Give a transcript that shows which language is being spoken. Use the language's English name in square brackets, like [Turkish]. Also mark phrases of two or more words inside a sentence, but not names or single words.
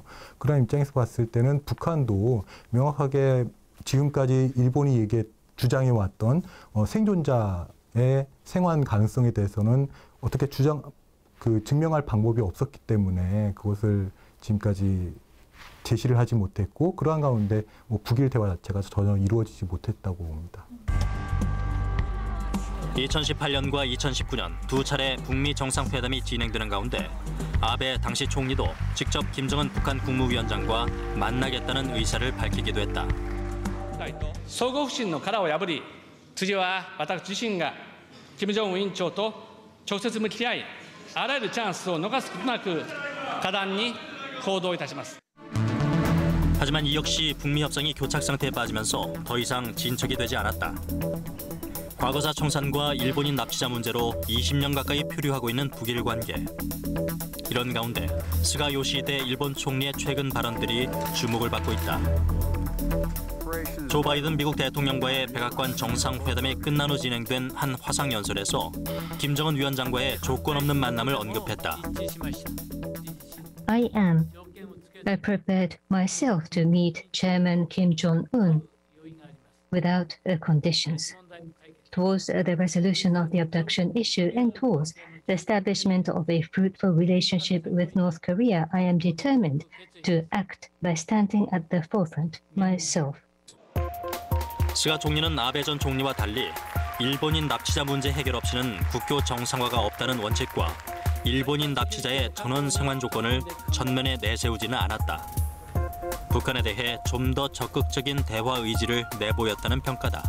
[Korean] 그런 입장에서 봤을 때는 북한도 명확하게 지금까지 일본이 주장해 왔던 생존자의 생환 가능성에 대해서는 어떻게 증명할 방법이 없었기 때문에 그것을 지금까지 제시를 하지 못했고 그러한 가운데 북일 대화 자체가 전혀 이루어지지 못했다고 봅니다. 2018년과 2019년 두 차례 북미 정상회담이 진행되는 가운데 아베 당시 총리도 직접 김정은 북한 국무위원장과 만나겠다는 의사를 밝히기도 했다. [Japanese] 相互不信の殻を破り、次は私自身が金正恩委員長と直接向き合い、あらゆるチャンスを逃すことなく果断に行動いたします。 [Korean] 하지만 이 역시 북미 협상이 교착 상태에 빠지면서 더 이상 진척이 되지 않았다. 과거사 청산과 일본인 납치자 문제로 20년 가까이 표류하고 있는 북일 관계. 이런 가운데 스가 요시히데 일본 총리의 최근 발언들이 주목을 받고 있다. 조 바이든 미국 대통령과의 백악관 정상회담이 끝난 후 진행된 한 화상연설에서 김정은 위원장과의 조건 없는 만남을 언급했다. [English] I prepared myself to meet Chairman Kim Jong-un without conditions. Towards the resolution of the abduction issue and towards the establishment of a fruitful relationship with North Korea, I am determined to act by standing at the forefront myself. [Korean] 스가 총리는 아베 전 총리와 달리 일본인 납치자 문제 해결 없이는 국교 정상화가 없다는 원칙과 일본인 납치자의 전원 생환 조건을 전면에 내세우지는 않았다. 북한에 대해 좀 더 적극적인 대화 의지를 내보였다는 평가다.